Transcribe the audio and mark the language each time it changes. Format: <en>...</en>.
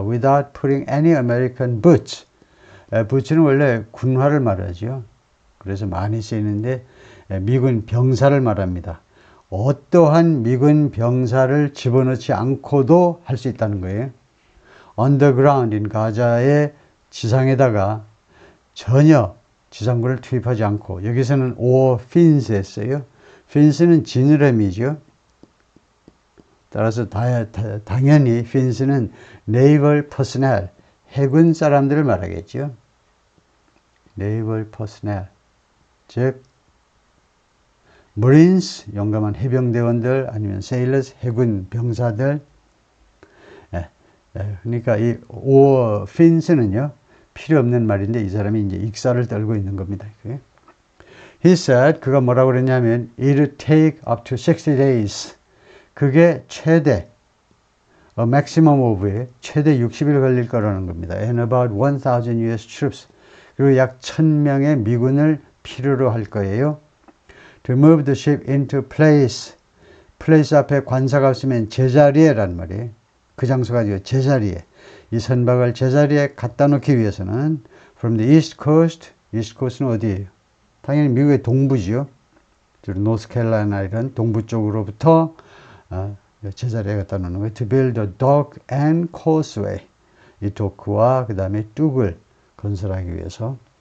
<en>Without putting any American boots.</en> <ko>boots는 원래 군화를 말하죠. 그래서 많이 쓰이는데 미군 병사를 말합니다. 어떠한 미군 병사를 집어넣지 않고도 할 수 있다는 거예요. Underground인 가자의 지상에다가 전혀 지상군을 투입하지 않고, 여기서는</ko> <en>or fins</en> <ko>했어요. fins는 지느러미죠. 따라서 당연히 fins는</ko> <en>naval personnel,</en> <ko>해군 사람들을 말하겠죠.</ko> <en>naval personnel,</en> <ko>즉 marines, 용감한 해병대원들, 아니면 sailors, 해군 병사들. 그러니까 이</ko> <en>or fins</en> <ko>는요, 필요 없는 말인데 이 사람이 이제 익사를 떨고 있는 겁니다.</ko> <en>He said,</en> <ko>그가 뭐라고 그랬냐면</ko> <en>it would take up to 60 days.</en> <ko>그게 최대,</ko> <en>a maximum of</en> <ko>최대 60일 걸릴 거라는 겁니다.</ko> <en>And about 1,000 US troops.</en> <ko>그리고 약 1,000명의 미군을 필요로 할 거예요.</ko> <en>To move the ship into place.</en> <ko>place 앞에 관사가 없으면 제자리에란 말이에요. 그 장소가 아니고 제자리에. 이 선박을 제자리에 갖다 놓기 위해서는</ko> <en>from the east coast.</en> <ko>east coast는 어디예요? 당연히 미국의 동부지요. 노스캐롤라이나 이런 동부 쪽으로부터 제자리에 갖다 놓는 거예요.</ko> <en>To build a dock and causeway.</en> <ko>이 도크와 그 다음에 뚝을 건설하기 위해서.</ko>